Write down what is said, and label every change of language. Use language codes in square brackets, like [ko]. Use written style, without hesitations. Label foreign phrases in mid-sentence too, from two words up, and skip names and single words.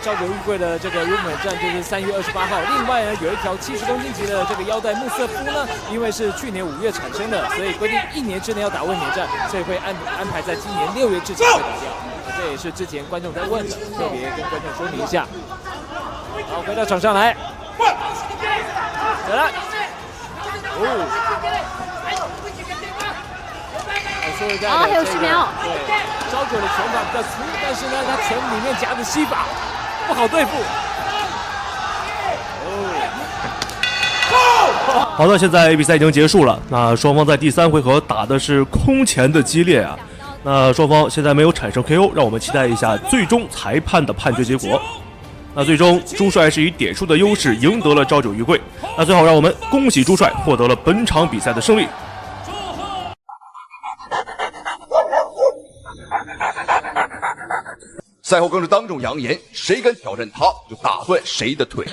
[zh] 朝九玉桂的這個日本站就是3月28號。另外呢，有一條70公斤級的這個腰帶穆瑟夫呢，因為是去年5月產生的，所以規定1年之內要打衛冕戰，所以會安排在今年6月之前會打掉。這也是之前觀眾在問的，特別跟觀眾說明一下。好，回到場上來，再來，说一下还有10秒。对，朝九的拳法比較粗，但是呢，他拳裡面夾着膝法，不好對付。好的，現在比賽已經結束了。那雙方在第3回合打的是空前的激烈啊。那雙方現在沒有產生 KO，讓我們期待一下最終裁判的判決結果。那最終朱帥是以點數的優勢贏得了朝九玉桂。那最後讓我們恭喜朱帥獲得了本場比賽的勝利。賽後更是當眾揚言，誰敢挑戰他，就打斷誰的腿。